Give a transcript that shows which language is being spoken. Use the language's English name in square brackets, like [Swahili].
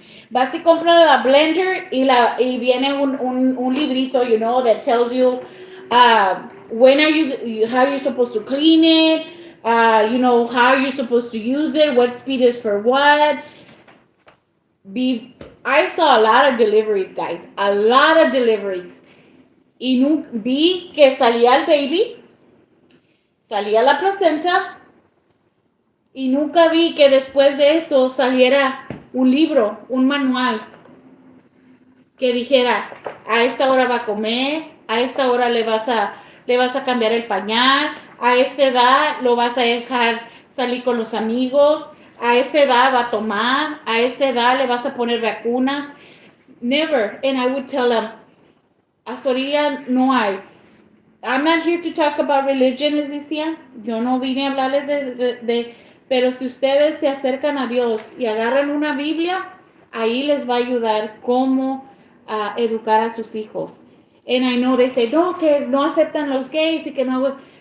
[Spanish] Vas y compras la blender y viene un librito, [English] that tells you how you're supposed to clean it, how you're supposed to use it, what speed is for what. I saw a lot of deliveries, guys, a lot of deliveries. [Spanish] Y vi que salía el baby, salía la placenta, y nunca vi que después de eso saliera un libro, un manual que dijera, a esta hora va a comer, a esta hora le vas a cambiar el pañal, a esta edad lo vas a dejar salir con los amigos, a esta edad va a tomar, a esta edad le vas a poner vacunas. [English] Never. And I would tell them, [Spanish] hasta ahorita no hay. [English] I'm not here to talk about religion, [Spanish] les decía. Yo no vine a hablarles pero si ustedes se acercan a Dios y agarran una Biblia, ahí les va a ayudar cómo educar a sus hijos. [English] And I know they say, [Spanish] no, que no aceptan los gays y que no.